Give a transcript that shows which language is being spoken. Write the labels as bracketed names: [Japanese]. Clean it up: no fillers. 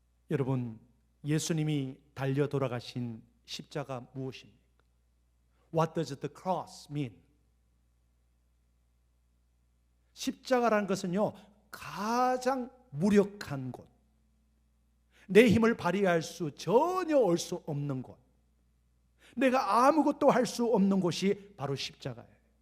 [Korean] 여러분, 예수님이 달려 돌아가신 십자가 무엇입니까? [English] What does the cross mean? [Korean] 십자가라는 것은요 가장 무력한 곳, 내 힘을 발휘할 수 전혀 올 수 없는 곳, 내가 아무것도 할 수 없는 곳이 바로 십자가예요.